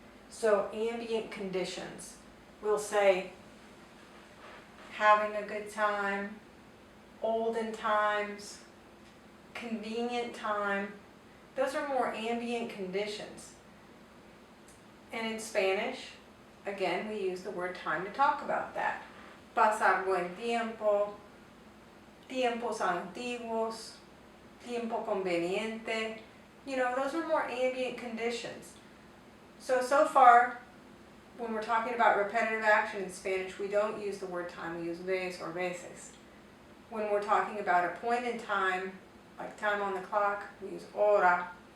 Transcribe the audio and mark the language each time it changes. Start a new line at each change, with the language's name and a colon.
English: So ambient conditions. We'll say, having a good time, olden times, convenient time. Those are more ambient conditions. And in Spanish, again, we use the word time to talk about that.
Spanish: Pasar buen tiempo, tiempos antiguos, tiempo conveniente.
English: You know, those are more ambient conditions. So far, when we're talking about repetitive action in Spanish, we don't use the word time, we use vez or veces. When we're talking about a point in time, like time on the clock, we use hora.